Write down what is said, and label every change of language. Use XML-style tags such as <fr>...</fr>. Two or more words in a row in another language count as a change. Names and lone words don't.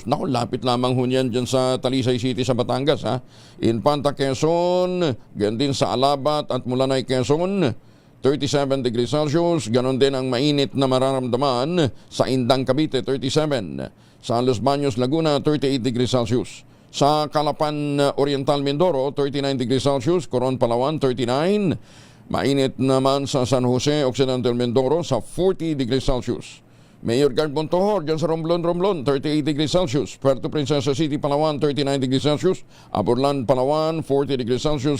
<tl>Naku, lapit lamang ho yan dyan sa Talisay City sa Batangas. Infanta, Quezon, ganun din sa Alabat at Mulanay, Quezon, 37</tl> <en>degrees Celsius.</en> <tl>Ganon din ang mainit na mararamdaman sa Indang, Cavite, 37. Sa Los Baños, Laguna, 38</tl> <en>degrees Celsius.</en> <tl>Sa Calapan Oriental, Mindoro, 39</tl> <en>degrees Celsius.</en> <tl>Coron, Palawan, 39. Mainit naman sa San Jose, Occidental Mindoro sa 40</tl> <en>degrees Celsius.</en> <tl>Mayor Guard Montohor, dyan sa Romblon, 38</tl> <en>degrees Celsius.</en> <tl>Puerto Princesa City, Palawan, 39</tl> <en>degrees Celsius.</en> <tl>Aburlan, Palawan, 40</tl> <en>degrees Celsius.</en>